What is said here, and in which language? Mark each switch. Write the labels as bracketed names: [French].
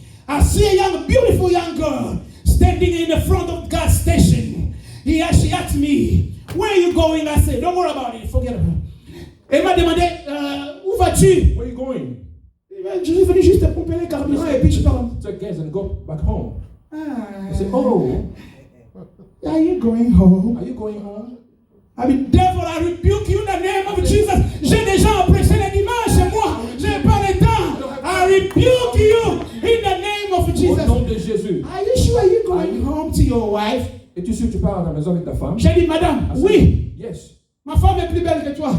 [English] I see a beautiful young girl standing in the front of God's station. She asked me, "Where are you going?" I said, "Don't worry about it. Forget about it." [French] Elle m'a demandé, où vas-tu? [English] Where are you going? [French] Je suis venu juste pomper les carburants et puis je pars. [English] Take gas and go back home. I said, are you going home? Are you going home? I mean, devil, I rebuke you in the name of Jesus. [French] J'ai déjà prêché le dimanche, moi, j'ai pas le temps. [English] I rebuke you in the name of Jesus. [French] Au nom de Jésus. [English] Are you sure you're going home to your wife? [French] Es-tu sûr que tu pars à la maison avec ta femme? J'ai dit, madame, oui. [English] Yes. [French] Ma femme est plus belle que toi.